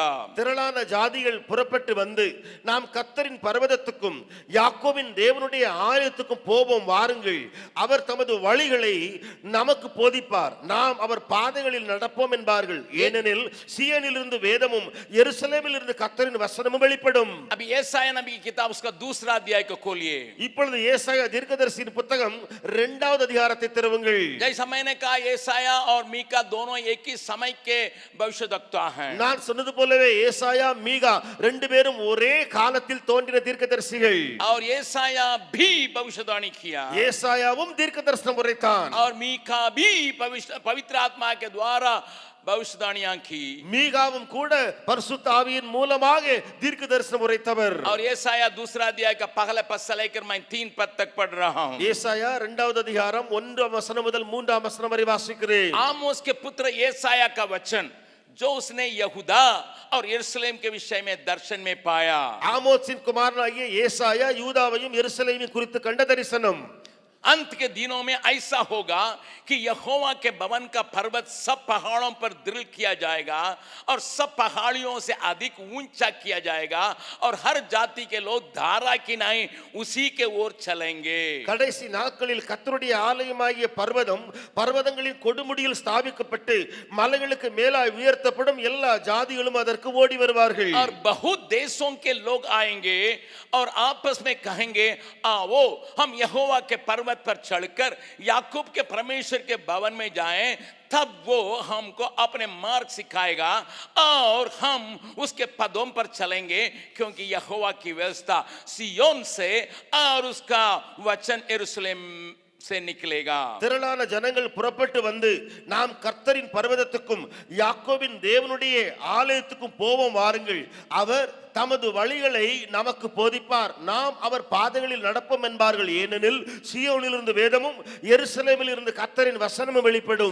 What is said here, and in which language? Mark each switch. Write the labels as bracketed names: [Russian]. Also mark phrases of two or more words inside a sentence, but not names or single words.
[Tamil] திரளான ஜாதிகள் புறப்பட்டு வந்து நாம் கர்த்தரின் பர்வதத்துக்கும் யாக்கோபின் தேவனுடைய ஆலயத்துக்கும் போவோம், வாருங்கள். அவர் தமது வழிகளை நமக்கு போதிப்பார், நாம் அவர் பாதைகளில் நடப்போம் என்பார்கள். ஏனெனில் சியோனிலிருந்து வேதமும் எருசலேமிலிருந்து கர்த்தரின் வசனமும் வெளிப்படும். [Hindi] अभी यशायाह नबी की किताब उसका दूसरा अध्याय को खोलिए. [Tamil] இப்பொழுது ஏசாயா தீர்க்கதரிசியின் புத்தகம் 2வது அதிகாரத்தை திறவுங்கள். [Hindi] जैसा मैंने कहा ஏசாயா और मीका दोनों एक ही समय के भविष्यवक्ता हैं. [Tamil] நான் சொன்னது போலவே ஏசாயா மீகா ரெண்டு பேரும் ஒரே காலத்தில் தோன்றின தீர்க்கதரிசிகள். [Hindi] और ஏசாயா भी भविष्यवाणी किया. [Tamil] ஏசாயாவும் தீர்க்கதரிசனம் உரைத்தான். [Hindi] और मीका भी पवित्र आत्मा के द्वारा भविष्यवाणियां की. [Tamil] மீகாவும் கூட பரிசுத்த ஆவியின் மூலமாக தீர்க்கதரிசனம் உரைத்தவர். [Hindi] और ஏசாயா दूसरा अध्याय का पहले पद से लेकर मैं 3 पद तक पढ़ रहा हूं. [Tamil] ஏசாயா 2வது அதிகாரம் 1ஆம் வசனம் முதல் 3ஆம் வசனம் வரை வாசிக்கிறேன். [Hindi] आमोस के पुत्र ஏசாயா का वचन जो उसने यहूदा और यरूशलेम के विषय में दर्शन में पाया. [Tamil] ஆமோத்சின் குமாரனாகிய ஏசாயா யூதாவையும் எருசலேமையும் குறித்து கண்ட தரிசனம். [Hindi] अंत के दिनों में ऐसा होगा कि यहोवा के भवन का पर्वत सब पहाड़ों पर दृढ़ किया जाएगा और सब पहाड़ियों से अधिक ऊंचा किया जाएगा और हर जाति के लोग धारा की नहीं उसी के ओर चलेंगे. [Tamil] கடைசி நாட்களில் கர்த்தருடைய ஆலயமாகிய பர்வதம் பர்வதங்களின் கொடுமுடியில் ஸ்தாபிக்கப்பட்டு மலைகளுக்கு மேலாய் உயர்த்தப்படும். எல்லா ஜாதிகளும் அதற்கு ஓடி வருவார்கள். [Hindi] और बहुत देशों के लोग आएंगे और आपस में कहेंगे आओ हम यहोवा के पर्वत पर चढ़कर याकूब के परमेश्वर के भवन में जाएं. तब वो हमको अपने मार्ग सिखाएगा और हम उसके पदों पर चलेंगे क्योंकि यहोवा की व्यवस्था सियोन से और उसका वचन यरूशलेम से निकलेगा. [Tamil] திரளான ஜனங்கள் புறப்பட்டு வந்து நாம் கர்த்தரின் பர்வதத்துக்கும் யாக்கோபின் தேவனுடைய ஆலயத்துக்கும் போவோம் வாருங்கள். அவர் தமது வழிகளை நமக்கு போதிப்பார். நாம் அவர் பாதைகளில் நடப்போம் என்பார்கள். ஏனெனில் சீயோனிலிருந்து வேதமும் எருசலேமில் இருந்து கர்த்தரின் வசனமும் வெளிப்படும்.